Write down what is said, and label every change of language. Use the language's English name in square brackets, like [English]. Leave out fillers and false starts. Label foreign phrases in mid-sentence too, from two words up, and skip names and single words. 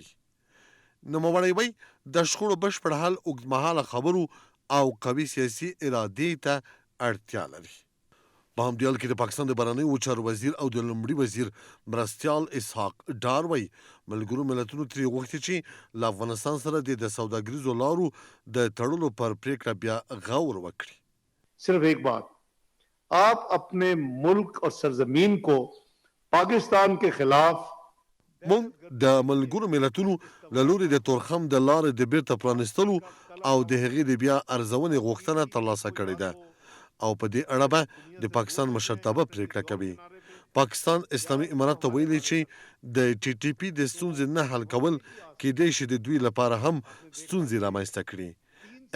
[Pashto] نوموړی وایي د شخړو بشپړ حل اوږدمهاله خبرو او قوي سیاسي ارادې ته اړتیا لري. په همدې حال کې د پاکستان د بهرنیو چارو وزیر او د لومړي وزیر مرستیال اسحاق ډار وایي ملګرو ملتونو ترې غوښتي چې له افغانستان سره د سوداګریزو لارو د تړلو پر پریکړه بیا غور وکړي. [Urdu] صرف ایک بات، آپ اپنے ملک اور سرزمین کو پاکستان کے خلاف [Pashto] موږ د ملګرو ملتونو له لوري د تورخم د لارې د بیرته پرانیستلو او د هغې د بیا ارزونې غوښتنه ترلاسه کړې ده او په دې اړه به د پاکستان مشرتابه پریکړه کوي. پاکستان اسلامي امارت ته ویلي چې د ټي ټي پي د ستونزې نه حل کول کېدای شي د دوی لپاره هم ستونزې رامنځته کړي.